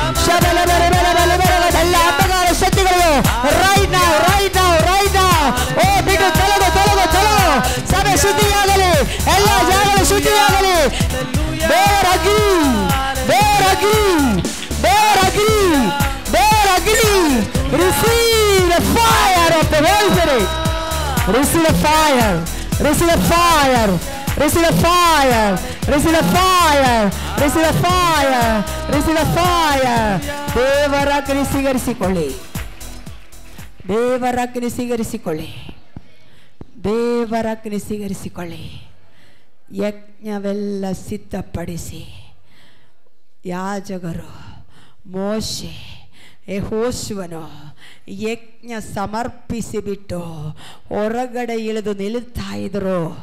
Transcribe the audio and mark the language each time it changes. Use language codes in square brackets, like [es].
[kn] ಶಬಲಮ ರಿಬಲಮ ರಿಬಲಮ ಎಲ್ಲ ಅಂಧಕಾರ ಶಕ್ತಿಗಳು [en] Right now, right now, right now. [kn] ಓ ಬಿಟ್ಟು ತೊಲಗು, ತೊಲಗು, ತೊಲಗು. ಸಭೆ ಶುದ್ಧಿಯಾಗಲಿ, ಎಲ್ಲ ಜಾಗಗಳು ಶುದ್ಧಿಯಾಗಲಿ. ಬೇರ್ ಅಗ್ನಿ, ಬೇರ್ ಅಗ್ನಿ, ಬೇರ್ ಅಗ್ನಿ, ಬೇರ್ ಅಗ್ನಿ. [en] Receive the fire of the Holy Spirit. Receive the fire, receive the fire, receive the fire, receive the fire, receive the fire, receive the fire. [kn] ದೇವರ ಅಗ್ನಿ ಸ್ವೀಕರಿಸಿಕೊಳ್ಳಿ, ದೇವರ ಅಗ್ನಿ ಸ್ವೀಕರಿಸಿಕೊಳ್ಳಿ, ದೇವರ ಅಗ್ನಿ ಸ್ವೀಕರಿಸಿಕೊಳ್ಳಿ. ಯಜ್ಞವೆಲ್ಲ ಸಿದ್ಧಪಡಿಸಿ ಯಾಜಕರು ಮೋಶೆ ಯೆಹೋಶುವನು ಯಜ್ಞ ಸಮರ್ಪಿಸಿಬಿಟ್ಟು ಹೊರಗಡೆ ಇಳಿದು ನಿಲ್ಲುತ್ತಾ ಇದ್ದರು.